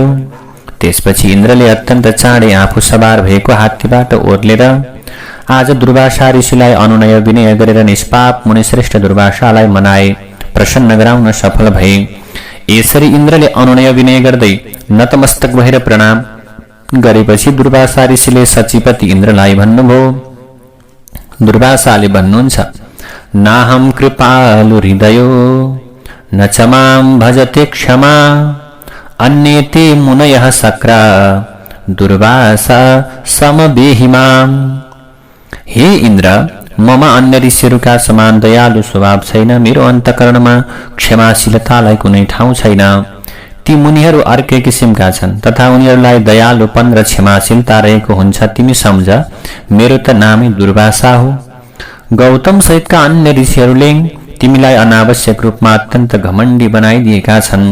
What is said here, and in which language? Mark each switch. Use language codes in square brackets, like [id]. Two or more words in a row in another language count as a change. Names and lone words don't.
[ne] त्यसपछि इन्द्रले अत्यन्त चाँडै आफू सवार भएको हात्तीबाट ओर्लेर आज दुर्वासा ऋषिलाई अनुनय विनय गरेर निष्पाप मुनिश्रेष्ठ दुर्वासालाई मनाए, प्रसन्न गराउन सफल भए। यसरी इन्द्रले अनुनय विनय गर्दै नतमस्तक भएर प्रणाम गरेपछि दुर्वासा ऋषिले सचिपति इन्द्रलाई भन्नुभयो। दुर्वासाले भन्नुहुन्छ, [sa] नाहं कृपालु हृदयो न च मां भजते क्षमा अन्येते मुनयः सक्रा दुर्वासा समबेहिमाम्। [ne] हे इन्द्र, ममा अन्य ऋषिहरूका समान दयालु स्वभाव छैन। मेरो अन्तःकरणमा क्षमाशीलतालाई कुनै ठाउँ छैन। ती मुनिहरू अर्कै किसिमका छन् तथा उनीहरूलाई दयालुपन र क्षमाशीलता रहेको हुन्छ। तिमी सम्झ, मेरो त नामै दुर्वासा हो। गौतम सहितका अन्य ऋषिहरूले तिमीलाई अनावश्यक रूपमा अत्यन्त घमण्डी बनाइदिएका छन्।